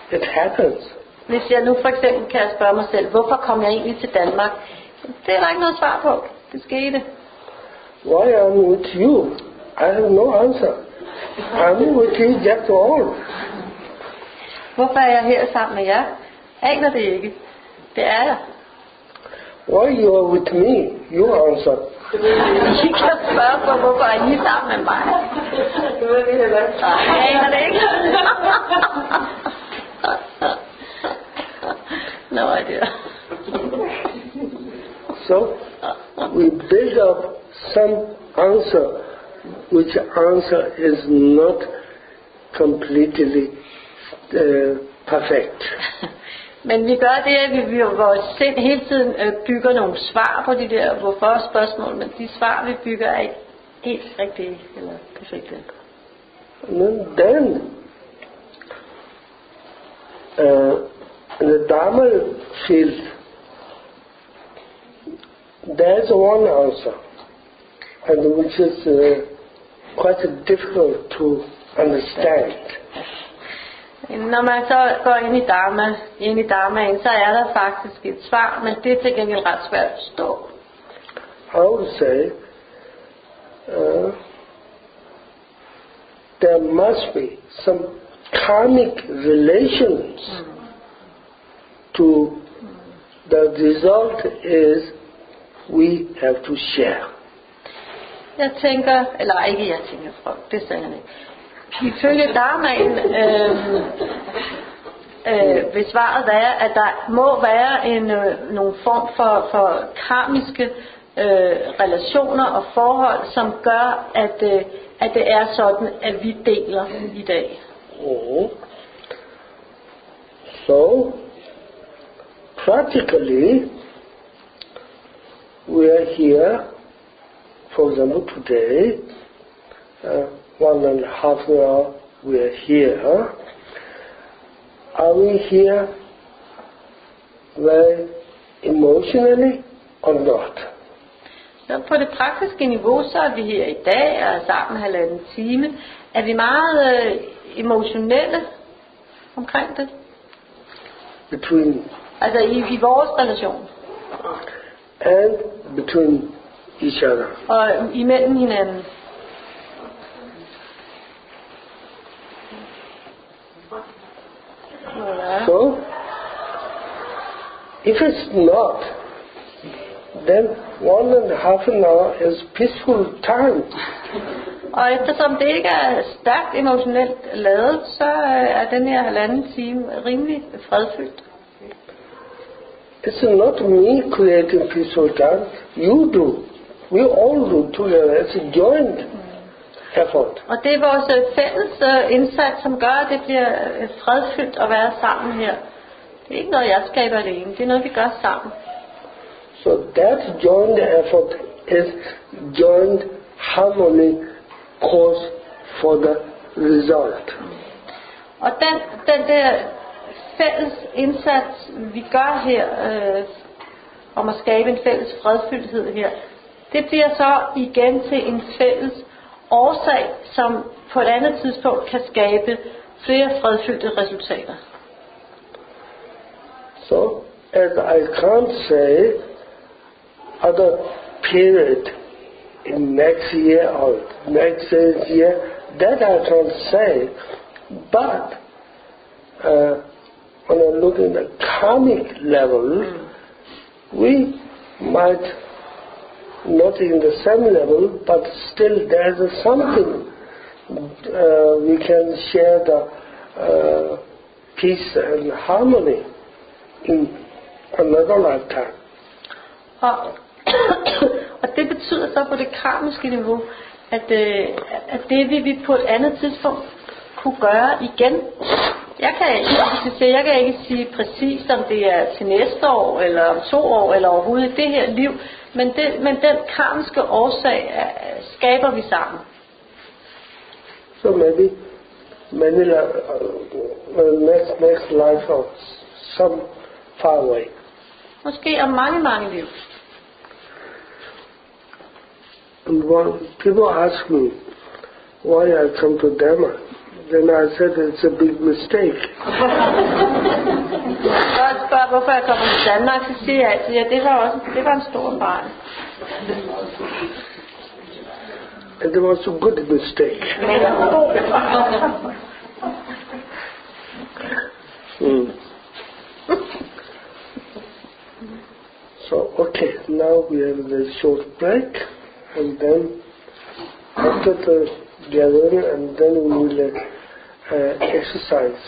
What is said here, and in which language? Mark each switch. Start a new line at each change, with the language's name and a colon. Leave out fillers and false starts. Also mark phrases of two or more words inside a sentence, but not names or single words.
English: It happens.
Danish: Hvis jeg nu for eksempel kan spørge mig selv, hvorfor kom jeg egentlig til Danmark? Det er der ikke noget svar på. Det skete.
English: Why I'm with you? I have no answer. I'm with you, that's all.
Danish: Hvorfor er jeg her sammen med jer? Aner det ikke. Det er jeg.
English: Why you are with me? You answer.
Danish: I kan spørge på, hvorfor er I sammen med mig? Det vil vi heller ikke. Jeg aner det ikke.
English: No idea. So, we build up some answer, which answer is not completely perfect.
Danish: Men vi gør det, at vi vores sind hele tiden bygger nogle svar på de der hvorfor spørgsmål, men de svar vi bygger er ikke helt rigtige eller perfekte.
English: And then in the Dharma field, there's one answer, and which is quite difficult to understand.
Danish: Når man så går ind i Dharmaen, så er der faktisk et svar, men det er til gengæld ret svært at forstå.
English: I would say there must be some karmic relations to the result is we have to share.
Danish: Jeg tænker, eller ikke jeg tænker, det sagde han ikke. Ifølge Dharmaen vil svaret være, at der må være nogle form for karmiske relationer og forhold, som gør, at det er sådan, at vi deler i dag.
English: So, practically, we are here, for example today, 1.5 hour we are here. Are we here very emotionally or not?
Danish: Så på det praktiske niveau, så er vi her i dag og er sammen 1,5 time. Er vi meget emotionelle omkring det? Altså i vores relation.
English: And between each other.
Danish: Og imellem hinanden.
English: So, if it's not, then 1.5 hour is peaceful time.
Danish: Og eftersom det ikke er stærkt emotionelt ladet, så er den her 1,5 time rimelig fredfyldt.
English: It's not me creating peaceful time. You do. We all do together. It's a joint effort.
Danish: Og det er vores fælles indsats, som gør, at det bliver fredfyldt at være sammen her. Det er ikke noget, jeg skaber alene. Det er noget, vi gør sammen.
English: So that joint effort is joint harmony cause for the result.
Danish: Og den der fælles indsats, vi gør her, om at skabe en fælles fredfyldthed her, det bliver så igen til en fælles årsag, som på et andet tidspunkt kan skabe flere fredfyldte resultater.
English: So, as I can't say other period in next year or next year, that I can't say, but when I look at the karmic level, we might not in the same level, but still there's something we can share the peace and harmony in another lifetime.
Danish: Og det betyder så på det karmiske niveau, at det vil vi på et andet tidspunkt kunne gøre igen. Jeg kan ikke sige præcis, om det er til næste år, eller om 2 år, eller overhovedet i det her liv, men den karmiske årsag skaber vi sammen.
English: So maybe many next life or some far away.
Danish: Måske om mange liv.
English: And when people ask me why I come to Dharma, then I said it's a big mistake.
Danish: hvorfor jeg kommer til Danmark, så siger jeg altid, at det var en stor fejl.
English: And it was a good mistake. So, okay, now we have a very short break, and then after the gathering, and then we will exercise.